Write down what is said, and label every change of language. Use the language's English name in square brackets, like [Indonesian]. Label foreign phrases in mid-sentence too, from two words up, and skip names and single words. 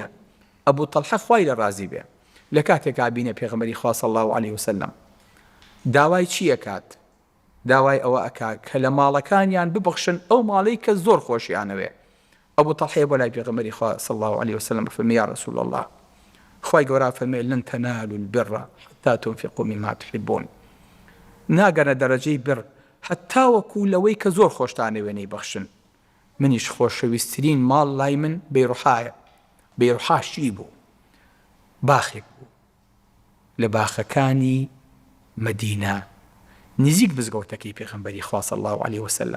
[Central Kurdish] ئەبوو تەلحە خوای لە ڕازی بێ لە کاتێکا بینە پێغەمبەری خوا [Arabic] صلی الله علیه وسلم [Central Kurdish] داوای چی ئەکات؟ داوای ئەوە ئەکات کە لە ماڵەکانیان ببەخشن ئەو ماڵەی کە زۆر خۆشیانەوێ. ئەبوو تەلحە بۆ لای پێغەمبەری خوا [Arabic] صلی الله علیه وسلم [Central Kurdish] فەرمی [Arabic] یا رسول الله [Central Kurdish] خوای گەورە فەرمێ [Arabic] لن تەنالوا البر حتى تنفقوا مما تحبون. [Central Kurdish] ناگەنە دەرەجەی بر هەتا وەکو لەوەی کە زۆر خۆشتانە وێنەی بەخشن. منیش خۆشەویستترین ماڵ لای من بەیڕوحایە. بەیڕوحاشی بوو باخێک بوو لە باخەکانی مەدینە نزیک بزگەوتەکەی پێغەمبەری خوا [Arabic] صلی الله علیه وسلم.